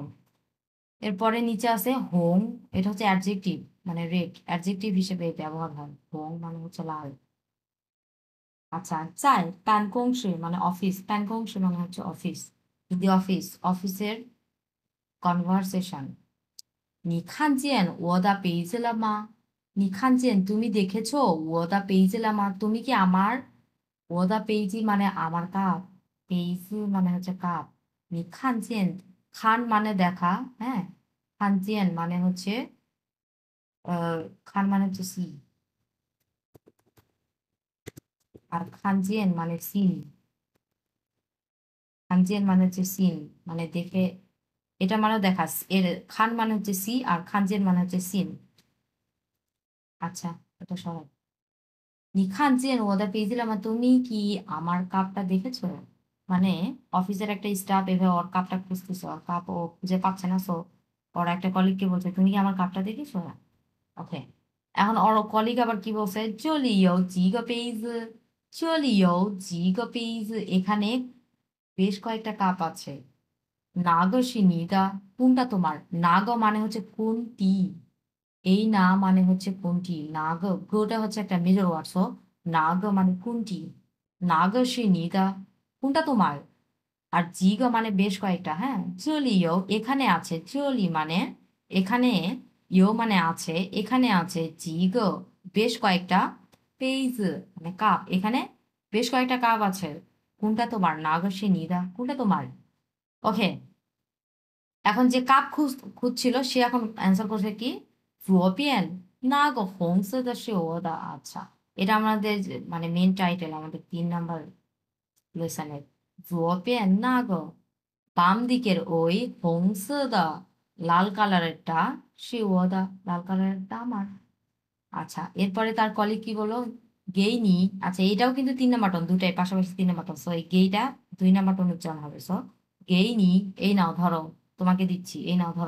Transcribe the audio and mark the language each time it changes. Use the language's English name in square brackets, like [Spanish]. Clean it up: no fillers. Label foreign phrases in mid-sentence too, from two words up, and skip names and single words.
[Bangla] এরপরে নিচে আছে হোং, এটা হচ্ছে অ্যাডজেক্টিভ, মানে রেড অ্যাডজেক্টিভ হিসেবে ব্যবহার হয়। হোং মানে হচ্ছে লাল। আচ্ছা, চাই প্যানকংশে মানে অফিস, প্যানকংশে মানে হচ্ছে অফিস, দি অফিস, অফিসের কনভারসেশন। [Chinese] 你看见我的杯子了吗? [Bangla] তুমি দেখেছো [Chinese] 我的杯子了吗, [Bangla] তুমি কি আমার, [Chinese] 我的杯子 [Bangla] মানে আমার কাপ, পেইজি মানে হচ্ছে কাপ। [Chinese] 你看见 [Bangla] খান মানে দেখা, হ্যাঁ, খানজিয়েন মানে হচ্ছে খান মানে হচ্ছে সি, আর খানজিয়েন মানে সিন। খানজিয়েন মানে হচ্ছে সিন, মানে দেখে, এটা মানে দেখা। এর খান মানে হচ্ছে সি আর খানজিয়েন মানে হচ্ছে সিন। আচ্ছা, এটা সরাই। [Chinese] 你看见我的杯子了吗? [Bangla] তুমি কি আমার কাপটা দেখেছো? মানে অফিসের একটা স্টাফ এভাবে ওর কাপটা খুঁজতেছে, ওর কাপ ও খুঁজে পাচ্ছে না, সো ওর একটা কলিগকে বলছে তুমি কি আমার কাপটা দেখেছো? ওকে, এখন ওর কলিগ আবার কি বলছে? [Chinese] 这里有几个杯子, 这里有几个杯子, [Bangla] এখানে বেশ কয়েকটা কাপ আছে। [Chinese] 哪个是你的? [Bangla] কোনটা তোমার? 哪个 মানে হচ্ছে কোনটি, এই না মানে হচ্ছে কোনটি। নাগ, গোটা হচ্ছে একটা মেজর ওয়ার্ড, সো নাগ মানে কোনটি। [Chinese] 哪个是你的, [Bangla] কোনটা তোমার। আর জিগ মানে বেশ কয়েকটা, হ্যাঁ। [Chinese] 这里有, [Bangla] এখানে আছে। চলি মানে এখানে, ইয়ো মানে আছে, এখানে আছে। জিগ বেশ কয়েকটা, পেইজ মানে কাপ, এখানে বেশ কয়েকটা কাপ আছে। কোনটা তোমার? [Chinese] 哪个是你的, [Bangla] কোনটা তোমার। ওকে, এখন যে কাপ খুঁজছিল সে এখন অ্যান্সার করছে কি? [Chinese] 左边那个红色的是我的. [Bangla] আচ্ছা, এটা আমাদের মানে মেন টাইটেল আমাদের 3 নাম্বার লেসনের। [Chinese] 左边那个, [Bangla] বাম দিকের ওই, [Chinese] 红色的 [Bangla] লাল কালারেরটা, [Chinese] 是我的 [Bangla] লাল কালারেরটা আমার। আচ্ছা, এরপরে তার কলিগ কি বললো? গেইনি। আচ্ছা, এটাও কিন্তু 3 নাম্বার টন, দুটাই পাশাপাশি 3 নাম্বার টন, সো এই গেইটা 2 নাম্বার টন উচ্চারণ হবে। সো গেইনি, এই নাও ধরো, তোমাকে দিচ্ছি, এই নাও ধরো।